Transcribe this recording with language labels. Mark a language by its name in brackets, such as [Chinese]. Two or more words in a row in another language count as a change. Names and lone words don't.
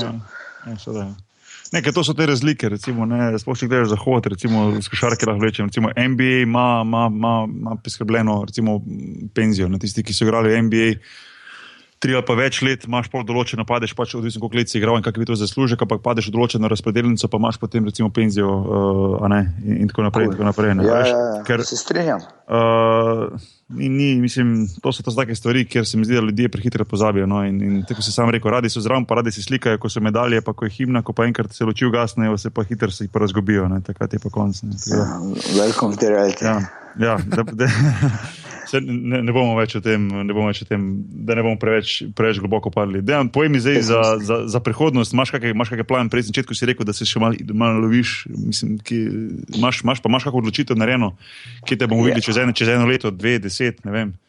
[Slovenian] To so te razlike, recimo, sploh če gledaš zahod, recimo, s košarke lahko vlečem, recimo, NBA ima priskrbljeno, recimo, penzijo, tisti, ki so igrali v NBA, 3 ali pa več let, imaš pol določeno, padeš pač odvisno, koliko let si igral in kakvi to zaslužek, ampak padeš v določeno razpredelnico, pa imaš potem recimo penzijo, in tako naprej. Ker se strinjam. Mislim, to so take stvari, kjer se mi zdi, da ljudje prehitro pozabijo, in tako si sam rekel, radi so zraven, pa radi si slikajo, ko so medalje, pa ko je himna, ko pa enkrat se luči ugasnejo, se pa hitro se jih pa razgubijo, takrat je pa konc. [English] Welcome to reality. [Slovenian] Ne bomo več o tem, da ne bomo preveč globoko padli. Dejan, povej mi zdaj za prihodnost, imaš kakšen plan? Prej na začetku si rekel, da se še malo loviš, mislim, imaš kakšno odločitev narejeno, kje te bomo videli čez eno leto, 2, 10, ne vem.